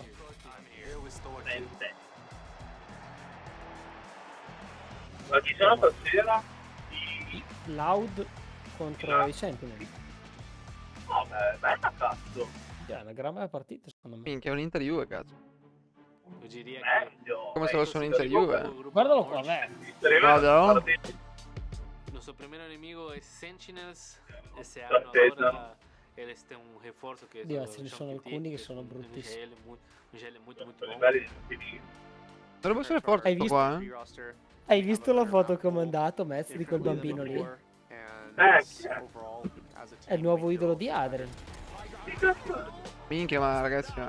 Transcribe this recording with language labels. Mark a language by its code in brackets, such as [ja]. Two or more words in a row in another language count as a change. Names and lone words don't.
[it] Sente. Ma chi sono stasera? Loud contro i Sentinel. No, bella cazzo. È una gran bella partita, secondo me. Minchia, è un Inter Juve, cazzo. Meglio. Come se fosse un Inter Juve. Guardalo qua, beh. Guardalo. [es] Nuestro primer enemigo es Sentinels. Ese [it] La [es] año [it] testa. [es] ahora él está un refuerzo que es [it] Dio, [es] lo [it] ce ne [es] Jean [it] sono [es] Petit, [it] alcuni che [es] es [it] sono [es] un [it] bruttissimi. un GL molto Sono buono. belli di Dovrebbe essere forte Hai questo visto? qua, eh. Hai visto la foto che ho mandato, Mez, di quel bambino lì? È il nuovo idolo di Adrian. Minchia, ma ragazzi, ma...